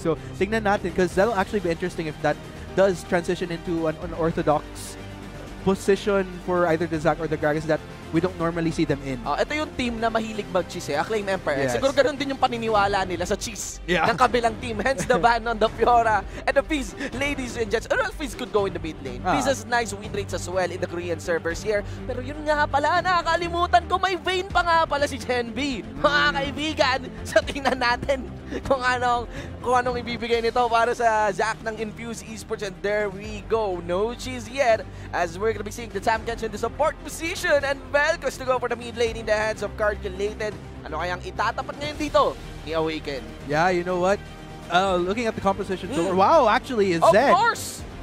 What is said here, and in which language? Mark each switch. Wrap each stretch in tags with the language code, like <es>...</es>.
<tl>So tignan natin,</tl> <en>because that'll actually be interesting if that does transition into an unorthodox position for either the Zac or the Gragas that we don't normally see them in.</en> <tl>Ito yung team na mahilig mag-cheese Acclaim Empire. Siguro ganun din yung paniniwala nila sa cheese ng kabilang team.</tl> <en>Hence the ban on the Fiora and the Fizz, ladies and gents. Fizz could go in the mid lane. Fizz has nice win rates as well in the Korean servers here.</en> <tl>Pero yun nga pala, nakakalimutan ko, may Vayne pa nga pala si Gen V. Mga kaibigan, so tingnan natin kung anong ibibigay nito para sa Zac ng Infuse Esports.</tl> <en>And there we go. No cheese yet, as we're gonna be seeing the Tam Catch in the support position, and Velcos to go for the mid lane in the hands of Calculated.</en> <tl>Ano kayang itatapat ngayon dito ni Awaken?</tl> <en>Yeah, you know what? Looking at the composition, so wow, actually is Zed. Of course!</en>